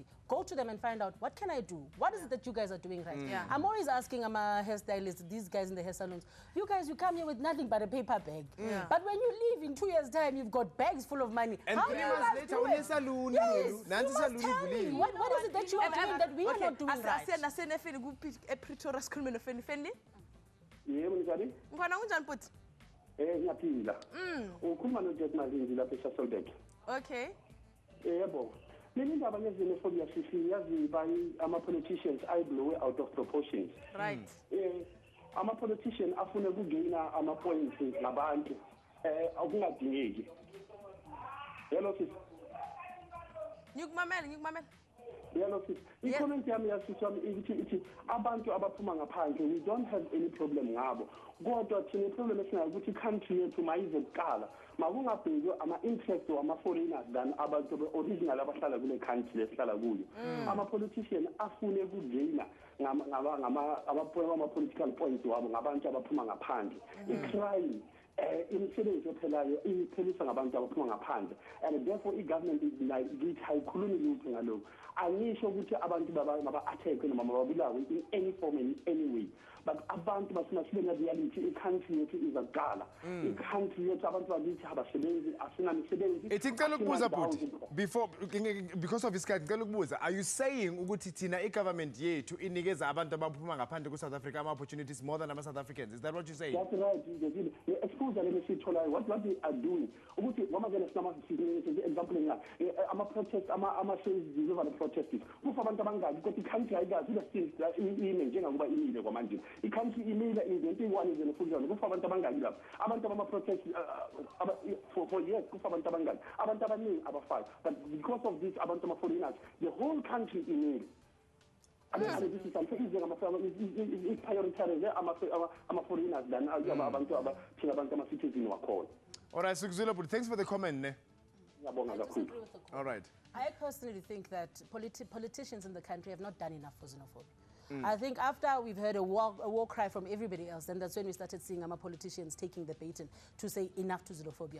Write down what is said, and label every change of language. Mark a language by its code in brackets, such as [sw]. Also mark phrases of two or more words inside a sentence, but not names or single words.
[en] Go to them and find out, what can I do? What is it that you guys are doing right? I'm always asking my hairstylists, these guys in the hair salons, you guys, you come here with nothing but a paper bag. But when you leave in 2 years' time, you've got bags full of money. And 3 months later, what is it that you are doing that we are not doing right? [zu] Yebo njani? Ngwana unjani futhi? Ngiyaphila. Ukhuluma noJet Malinzi lapha eSasolburg. Okay. Yebo. Leli ndaba ye-xenophobia siyazi by ama-politicians ayiblowe [en] out of proportions. Right. [zu] Ama-politician afune ukugeyina ama-points ngabantu okungadingeki. [en] Hello sis. [zu] Ngikumamela. [en] Hello sis. [zu] I-comment yami yasisi wami ithi abantu abaphuma ngaphandle, [en] we don't have any problem [zu] ngabo. Kodwa thina i-problem esinayo ukuthi i-country yethu mayize kuqala makungabhekwe ama-interest wama-foreigners than abantu be-original abahlala kule country esihlala kuyo. Ama-politician afune ukugeyina ama-political points wabo ngabantu abaphuma ngaphandle. I-crime imisebenzi ephelayo ipheliswa ngabantu abaphuma ngaphandle, [en] and therefore [zu] i-government ngithi ayikhulumi lutho ngalokho. Angisho ukuthi abantu maba-attack noma mababulawe [en] in any form and in any way, [zu] but abantu basina sibe ne-reality, i-country yethu izaqala. I-country yethu abantu bakithi abasebenzi, asinamisebenzi. Ngicela ukubuza bhuti, [en] because of [zu] isikhathi ngicela ukubuza, [en] are you saying [zu] ukuthi thina i-government yethu inikeza abantu abaphuma ngaphandle ku-South Africa ama-opportunities [en] more than [zu] ama-South Africans? [en] Is that what you're saying? That's right. Excuse me, what they are doing. [zu] Ukuthi ngoba ke sinama example ama-protest ama-sales protesters. Kufa abantu abangaki kodwa i-country ayikazi ime njengakuba imile kwamanje. I-country imile in 21 xenophobia. Kufa abantu abangaki lapha. Abantu abama-protest [en] for years [zu] kufa abantu abangaki. Abantu abaningi abafayo. [en] But because of this [zu] abantu ama-foreigners, [en] the whole country imile. This is something is prioritized ama-foreigners than [zu] abantu ama-citizens wakhona. [en] All right, Sukuzile, but thanks for the comment. Ne? All right. I personally think that politicians in the country have not done enough for xenophobia. I think after we've heard a war cry from everybody else, then that's when we started seeing our politicians taking the baton to say enough to xenophobia.